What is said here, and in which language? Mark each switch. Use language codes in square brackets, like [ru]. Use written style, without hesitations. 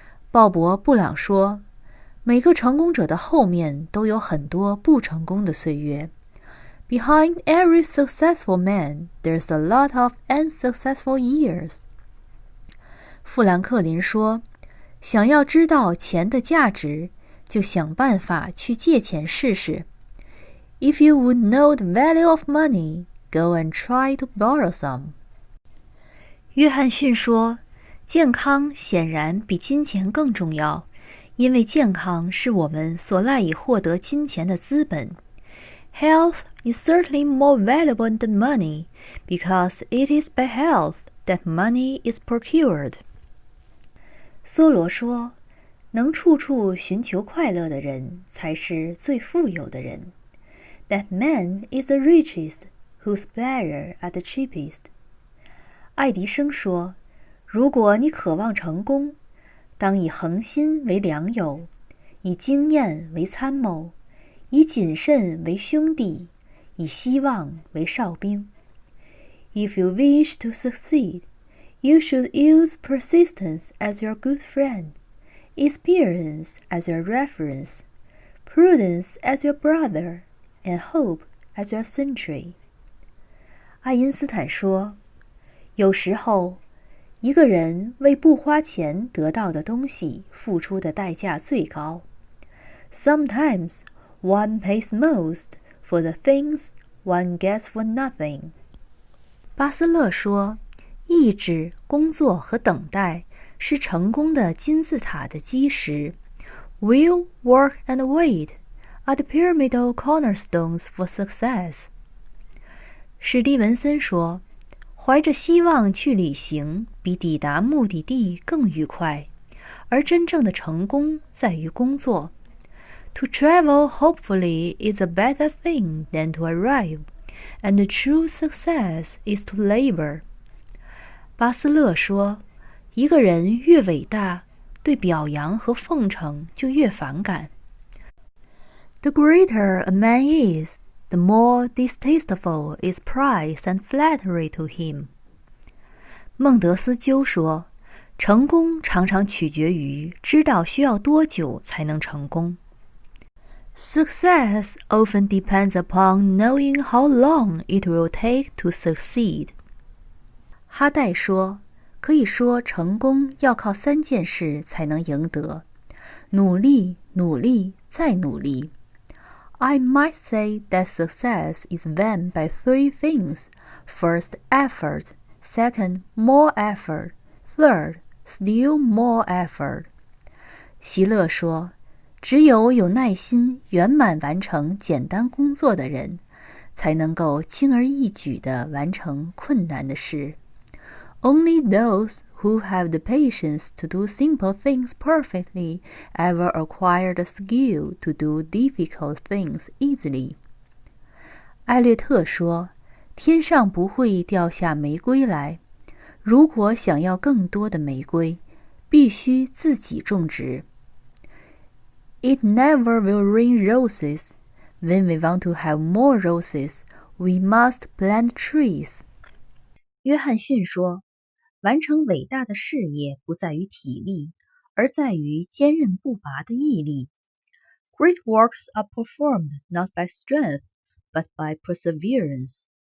[zh] 鲍勃·布朗说，每个成功者的后面都有很多不成功的岁月。 [en] Behind every successful man, there's a lot of unsuccessful years. [zh] 富兰克林说，想要知道钱的价值，就想办法去借钱试试。 [en] If you would know the value of money, go and try to borrow some. [zh] 约翰逊说，健康显然比金钱更重要，因为健康是我们所赖以获得金钱的资本。 [en] Health is certainly more valuable than money, because it is by health that money is procured. [zh] 梭罗说，能处处寻求快乐的人才是最富有的人。 [en] That man is the richest whose pleasure are the cheapest. [zh] 爱迪生说，如果你渴望成功，当以恒心为良友，以经验为参谋，以谨慎为兄弟，以希望为哨兵。 [en] If you wish to succeed, you should use persistence as your good friend, experience as your reference, prudence as your brother, and hope as your sentry. [zh] 爱因斯坦说，有时候，一个人为不花钱得到的东西付出的代价最高。 [en] Sometimes one pays most for the things one gets for nothing. [zh] 巴斯勒说，意志、工作和等待是成功的金字塔的基石。 [en] Will, work, and wait are the pyramidal cornerstones for success. [zh] 史蒂文森说，怀着希望去旅行比抵达目的地更愉快，而真正的成功在于工作。 [en] To travel hopefully is a better thing than to arrive, and the true success is to labor. [zh] 巴斯勒说，一个人越伟大，对表扬和奉承就越反感。 [en] The greater a man is, the more distasteful is praise and flattery to him. [zh] 孟德斯鸠说，成功常常取决于知道需要多久才能成功。 [en] Success often depends upon knowing how long it will take to succeed. [zh] 哈代说，可以说成功要靠3件事才能赢得：努力、努力、再努力。 [en] I might say that success is won by 3 things. First, effort. Second, more effort. Third, still more effort. [zh] 席勒说，只有有耐心圆满完成简单工作的人，才能够轻而易举地完成困难的事。 [en] Only those who have the patience to do simple things perfectly ever acquire the skill to do difficult things easily. [zh] 艾略特说，天上不会掉下玫瑰来，如果想要更多的玫瑰，必须自己种植。 [en] It never will rain roses. When we want to have more roses, we must plant trees. [zh] 约翰逊说，完成伟大的事业不在于体力，而在于坚韧不拔的毅力。 [en] Great works are performed not by strength, but by perseverance.